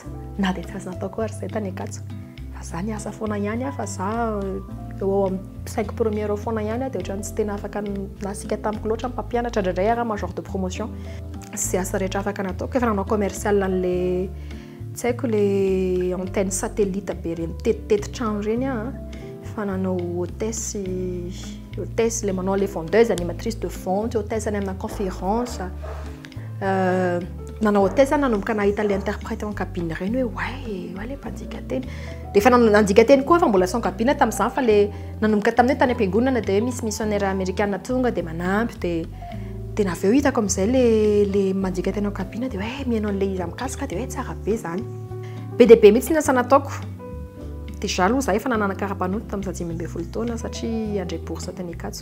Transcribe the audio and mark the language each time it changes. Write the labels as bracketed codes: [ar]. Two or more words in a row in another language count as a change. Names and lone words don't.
[mg] Na dia tsy azo natao koa ary zay tany akatso. Fa za niasa foana ihany fa za eo amin'ny 5 première foana ihany dia ohatran'ny tsy tena afaka nasika tamiko loatra mpampianatra indraindray ary [fr] major de promotion. [mg] Sy asa rehetra afaka nataoko efa nanao commercial an'ilay tsy haiko ilay [fr] antenne satellite [mg] be ireny tetitetin-trano ireny fa nanao hôtesse ilay manao [fr] les vendeuse, animatrice de vente, hôtesse [mg] any amina conférence. Nanao hôtesse nanomboka nahita ilay [fr] interprète en cabine [mg] ireny hoe ouais ilay mpandika teny. Dia efa nandika teny koa fa mbola [fr] sans cabine [mg] tamin'izany fa ilay nanomboka tamin'ny tany am-piangonana dia hoe misy [fr] missionnaire américaine [mg] tonga dia manampy dia naveo hitako amin'izay ilay mandika teny [fr] en cabine [mg] dia hoe mihainao an'ilay izy mikasika dia hoe tsara be zany. Be dia be mihitsy ny asa nataoko. Dia za aloha za efa nanana kara-panoto tamin'izaho 12 taona satria handray bourse teny akatso.